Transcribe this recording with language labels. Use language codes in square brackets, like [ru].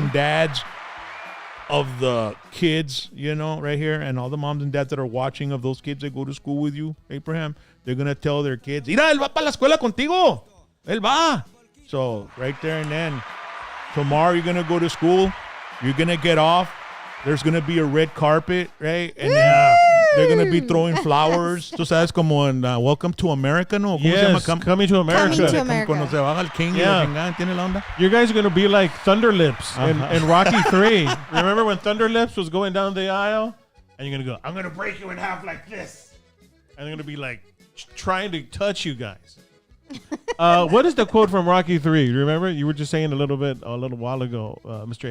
[en] and dads of the kids, right here, and all the moms and dads that are watching of those kids that go to school with you, Abraham, they're going to tell their kids, [es] mira, él va para la escuela contigo. Él va. [en] So right there and then, tomorrow you're going to go to school. You're going to get off. There's going to be a red carpet, right? And then they're going to be throwing flowers. [es] Tú sabes como en Welcome to America, ¿no? ¿Cómo se llama? [en] Yes, Coming to America. Coming to America. [es] Cuando se baja el king y [en] Yeah. [es] la chingada, ¿tiene la onda? [en] You guys are going to be like Thunderlips in Rocky 3. Remember when Thunderlips was going down the aisle? And you're going to go, I'm going to break you in half like this. And they're going to be like trying to touch you guys. What is the quote from Rocky 3? You remember? You were just saying a little while ago, Mr.